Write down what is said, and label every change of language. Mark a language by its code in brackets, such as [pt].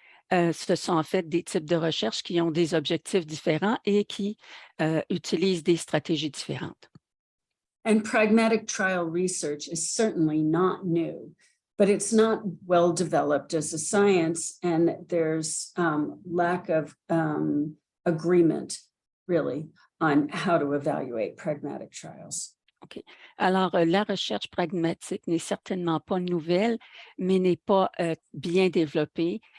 [fr] Ce sont en fait des types de recherche qui ont des objectifs différents et qui utilisent des stratégies différentes. [en] And pragmatic trial research is certainly not new, but it's not well developed as a science, and there's lack of agreement really on how to evaluate pragmatic trials. OK. [fr] Alors, la recherche pragmatique n'est certainement pas nouvelle, mais n'est pas bien développée.